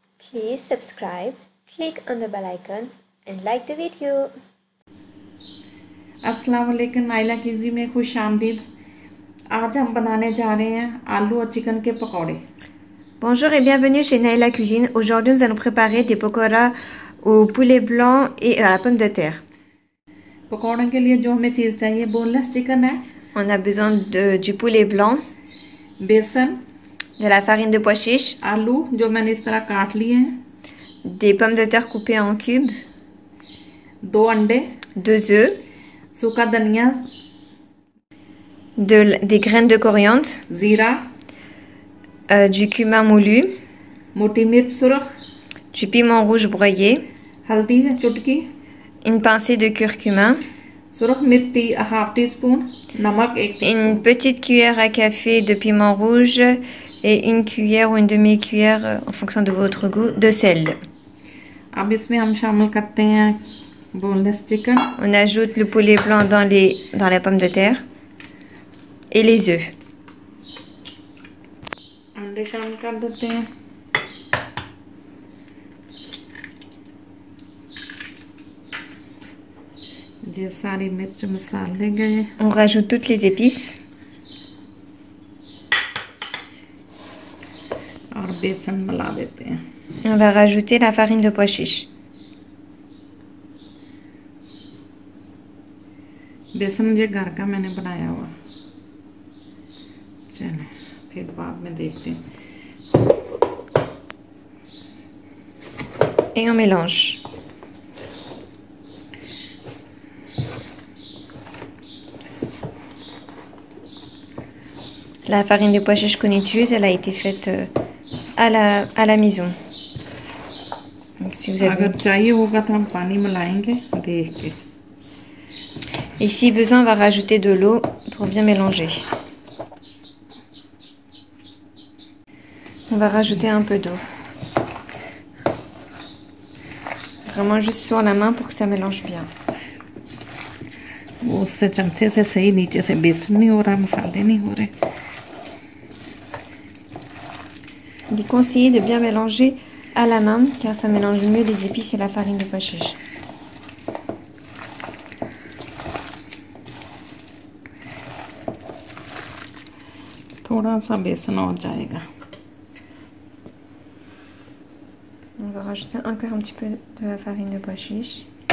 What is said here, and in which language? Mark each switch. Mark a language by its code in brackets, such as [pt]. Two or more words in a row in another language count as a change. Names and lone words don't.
[en] Please subscribe, click on the bell icon and like the video. [ur] السلام علیکم، نائلہ کیوزی میں خوش آمدید. آج ہم بنانے جا رہے ہیں آلو اور چکن کے پکوڑے. [fr] Bonjour et bienvenue chez Naila Cuisine. Aujourd'hui, nous allons préparer des pakoras au poulet blanc et à la pomme de terre. [ur] پکوڑوں کے لیے جو ہمیں چیز چاہیے, [en] boneless chicken [ur] ہے, [fr] On a besoin du poulet blanc, [ur] बेसन, [fr] de la farine de pois chiche, [ur] آلو جو میں نے اس طرح کاٹ لیے ہیں, [fr] des pommes de terre coupées en cubes, [ur] 2 अंडे, [fr] 2 œufs, [ur] سوکھا دھنیا, [fr] des graines de coriandre, [ur] जीरा, [fr] du cumin moulu, [ur] موٹی مرچ سرخ, [fr] du piment rouge broyé, [ur] ہلدی چٹکی, [fr] une pincée de curcuma, [ur] سرخ مرچ [en] half tea spoon, [ur] نمک 1 ٹی اسپون, [fr] une petite cuillère à café de piment rouge et une cuillère ou une demi-cuillère en fonction de votre goût de sel. [ur] اب اس میں ہم شامل کرتے ہیں [en] boneless chicken. [fr] On ajoute le poulet blanc dans la pomme de terre et les œufs. [ur] انڈے شامل کر دیتے ہیں. یہ ساری مرچ مسالے گئے. [fr] On rajoute toutes les épices [ur] اور بیسن ملا دیتے ہیں. [fr] on va rajouter la farine de pois chiche. [ur] بیسن یہ گھر کا میں نے بنایا ہوا. چلو پھر بعد میں دیکھتے ہیں. [fr] Et on mélange. La farine de pois chiche qu'on utilise, elle a été faite à la maison. Donc, si vous avez... [ur] اگر چاہیے ہوگا تو ہم پانی ملائیں گے دیکھ کے. [fr] Et si besoin, on va rajouter de l'eau pour bien mélanger. On va rajouter un peu d'eau. Vraiment juste sur la main pour que ça mélange bien. [ur] اس سے چمچے سے صحیح نیچے سے بیسن نہیں ہو رہا، مسالے نہیں ہو رہے. [fr] Il est conseillé de bien mélanger à la main car ça mélange mieux les épices et la farine de pois chiche. [ur] تھوڑا سا بیسن اور جائے گا. [fr] On va rajouter encore un petit peu de la farine de pois chiche.